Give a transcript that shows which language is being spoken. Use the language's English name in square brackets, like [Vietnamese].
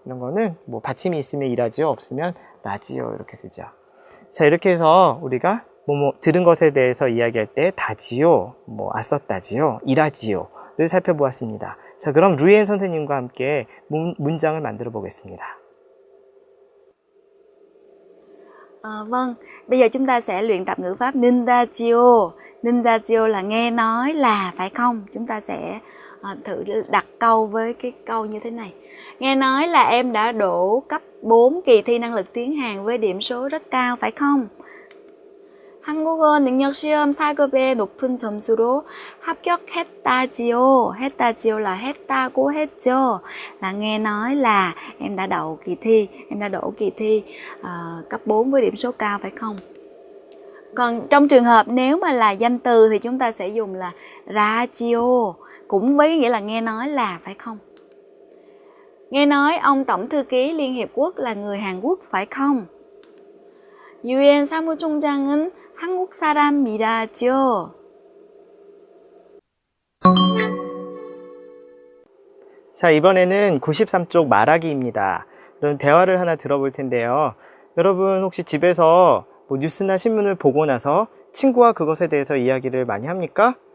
[Korean] 이런 거는 뭐 받침이 있으면 이라지요, 없으면 라지요 이렇게 쓰죠. 자, 이렇게 해서 우리가 뭐 들은 것에 대해서 이야기할 때 다지요, 뭐 아썼다지요, 이라지요를 살펴보았습니다. 자, 그럼 루이엔 선생님과 함께 문장을 만들어 보겠습니다. [Vietnamese] Vâng, bây giờ chúng ta sẽ luyện tập ngữ pháp Nindajiyo. Nindajiyo là nghe nói là, phải không? Chúng ta sẽ thử đặt câu với cái câu như thế này. Nghe nói là em đã đỗ cấp 4 kỳ thi năng lực tiếng Hàn với điểm số rất cao, phải không? [Korean] 한국어 능력 시험 4급의 높은 점수로 합격했다지요. 했다지요 là 했다고 했죠. [Vietnamese] Là nghe nói là em đã đậu kỳ thi, em đã đỗ kỳ thi cấp 4 với điểm số cao, phải không? Còn trong trường hợp nếu mà là danh từ thì chúng ta sẽ dùng là radio, cũng với nghĩa là nghe nói là, phải không? Nghe nói ông Tổng thư ký Liên Hiệp Quốc là người Hàn Quốc, phải không? [Korean] 유엔 사무총장은 한국 사람이라죠. 자, 이번에는 93쪽 말하기입니다. 그럼 대화를 하나 들어볼 텐데요. 여러분 혹시 집에서 뭐 뉴스나 신문을 보고 나서 친구와 그것에 대해서 이야기를 많이 합니까?